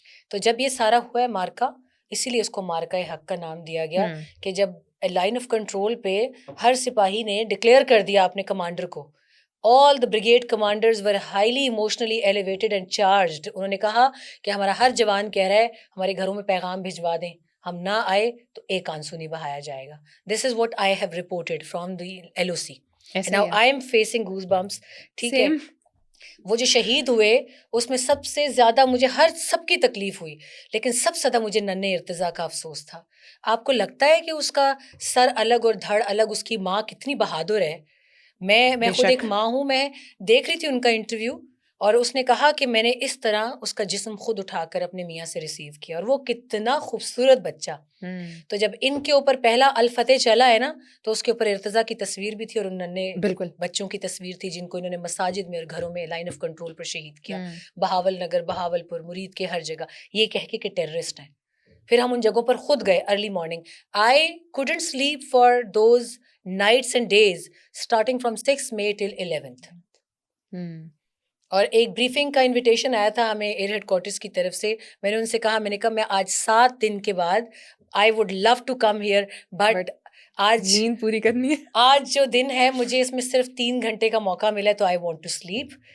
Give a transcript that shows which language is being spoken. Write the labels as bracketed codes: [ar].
[ur] تو جب یہ سارا ہوا ہے مارکا, اسی لیے اس کو مارکا حق کا نام دیا گیا, کہ جب لائن آف کنٹرول پہ ہر سپاہی نے ڈکلیئر کر دیا اپنے کمانڈر کو, [en] all the brigade commanders were highly emotionally elevated and charged. [ur] انہوں نے کہا کہ ہمارا ہر جوان کہہ رہا ہے ہمارے گھروں میں پیغام بھجوا دیں, ہم نہ آئے تو ایک آنسو نہیں بہایا جائے گا. [en] This is what I have reported from the LOC. And now I am facing goosebumps. [ur] ٹھیک ہے, وہ جو شہید ہوئے اس میں سب سے زیادہ مجھے سب کی تکلیف ہوئی, لیکن سب سے زیادہ مجھے ننھے ارتضیٰ کا افسوس تھا. آپ کو لگتا ہے کہ اس کا سر الگ اور دھڑ الگ, اس کی ماں کتنی بہادر ہے. میں خود ایک ماں ہوں, میں دیکھ رہی تھی ان کا انٹرویو, اور اس نے کہا کہ میں نے اس طرح اس کا جسم خود اٹھا کر اپنے میاں سے ریسیو کیا, اور وہ کتنا خوبصورت بچہ. تو جب ان کے اوپر پہلا الفتح چلا ہے نا, تو اس کے اوپر ارتضیٰ کی تصویر بھی تھی اور ان ننھے بالکل بچوں کی تصویر تھی جن کو انہوں نے مساجد میں اور گھروں میں لائن آف کنٹرول پر شہید کیا. بہاول نگر, بہاول پور, مرید کے ہر جگہ, یہ کہہ کے کہ ٹیررسٹ ہیں. پھر ہم ان جگہوں پر خود گئے early morning. [en] I couldn't sleep for those nights and days starting from 6 May till 11th. [ur] اور ایک بریفنگ کا انویٹیشن آیا تھا ہمیں ایئر ہیڈ کوارٹرز کی طرف سے. میں نے ان سے کہا, میں نے کہا میں آج 7 دن کے بعد [en] I would love to come here, but [ur] آج نیند پوری کرنی ہے. آج جو دن ہے مجھے اس میں صرف 3 گھنٹے کا موقع ملا ہے, تو [en] I want to sleep.